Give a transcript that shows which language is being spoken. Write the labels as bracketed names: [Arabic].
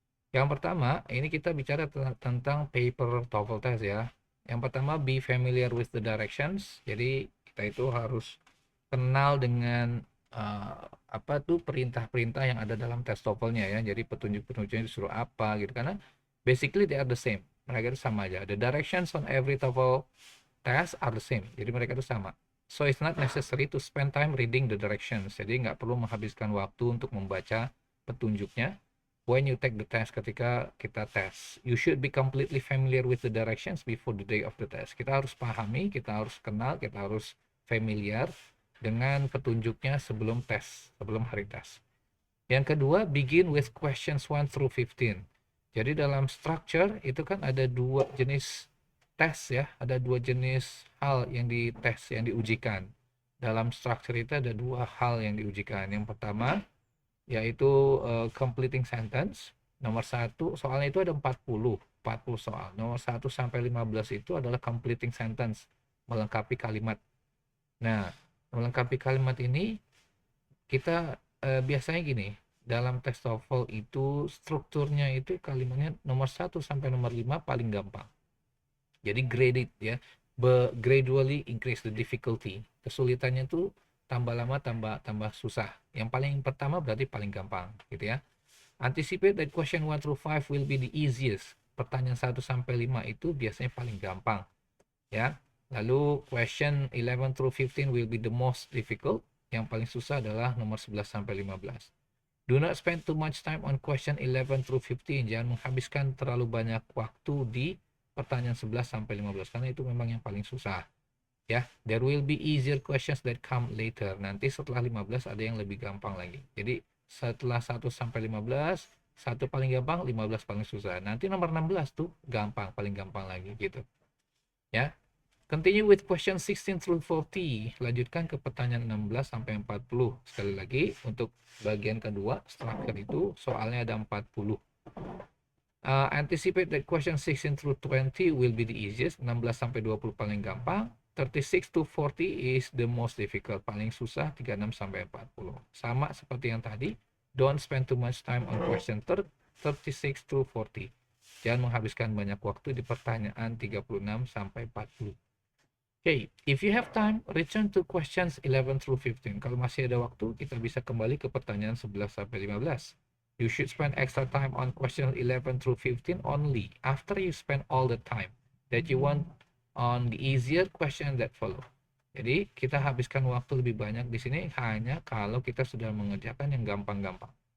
[Indonesian] Yang pertama, ini kita bicara tentang paper TOEFL test ya. [English] Yang pertama, be familiar with the directions. [Indonesian] Jadi kita itu harus kenal dengan apa tuh perintah-perintah yang ada dalam tes TOEFL-nya ya. Jadi petunjuk-petunjuknya disuruh apa gitu. [English] Karena basically they are the same. [Indonesian] Mereka itu sama aja. [English] The directions on every TOEFL test are the same. [Indonesian] Jadi mereka itu sama. [English] So it's not necessary to spend time reading the directions. [Indonesian] Jadi nggak perlu menghabiskan waktu untuk membaca petunjuknya [English] when you take the test. [Indonesian] Ketika kita tes, [English] you should be completely familiar with the directions before the day of the test. [Indonesian] Kita harus pahami, kita harus kenal, kita harus familiar dengan petunjuknya sebelum tes, sebelum hari tes. Yang kedua, [English] begin with questions 1 through 15. [Indonesian] Jadi dalam structure itu kan ada dua jenis tes ya, ada dua jenis hal yang dites, yang diujikan. Dalam structure itu ada dua hal yang diujikan. Yang pertama yaitu completing sentence. Nomor satu, soalnya itu ada 40 soal. Nomor 1 sampai 15 itu adalah completing sentence, melengkapi kalimat. Nah, melengkapi kalimat ini kita biasanya gini, dalam tes TOEFL itu strukturnya itu kalimatnya nomor 1 sampai nomor 5 paling gampang. [English] Jadi graded ya, gradually increase the difficulty. [Indonesian] Kesulitannya tuh tambah lama tambah tambah susah. Yang paling pertama berarti paling gampang gitu ya. [English] Anticipate that question 1 through 5 will be the easiest. [Indonesian] Pertanyaan 1 sampai 5 itu biasanya paling gampang ya. [English] Lalu question 11 through 15 will be the most difficult. [Indonesian] Yang paling susah adalah nomor 11 sampai 15. [English] Do not spend too much time on question 11 through 15. [Indonesian] Jangan menghabiskan terlalu banyak waktu di pertanyaan 11 sampai 15 karena itu memang yang paling susah. [English] Ya, there will be easier questions that come later. [Indonesian] Nanti setelah 15 ada yang lebih gampang lagi. Jadi setelah 1 sampai 15, satu paling gampang, 15 paling susah. Nanti nomor 16 tuh gampang, paling gampang lagi gitu. Ya. [English] Continue with question 16 through 40. [Indonesian] Lanjutkan ke pertanyaan 16 sampai 40. Sekali lagi, untuk bagian kedua, structure itu soalnya ada 40. [English] Anticipate that question 16 through 20 will be the easiest. [Indonesian] 16 sampai 20 paling gampang. [English] 36 to 40 is the most difficult. [Indonesian] Paling susah 36 sampai 40. Sama seperti yang tadi. [English] Don't spend too much time on question 36 to 40. [Indonesian] Jangan menghabiskan banyak waktu di pertanyaan 36 sampai 40. [English] Okay, if you have time, return to questions 11 through 15. [Indonesian] Kalau masih ada waktu, kita bisa kembali ke pertanyaan 11 sampai 15. [English] You should spend extra time on question 11 through 15 only after you spend all the time that you want on the easier question that follow. [Indonesian] Jadi, kita habiskan waktu lebih banyak di sini hanya kalau kita sudah mengerjakan yang gampang-gampang.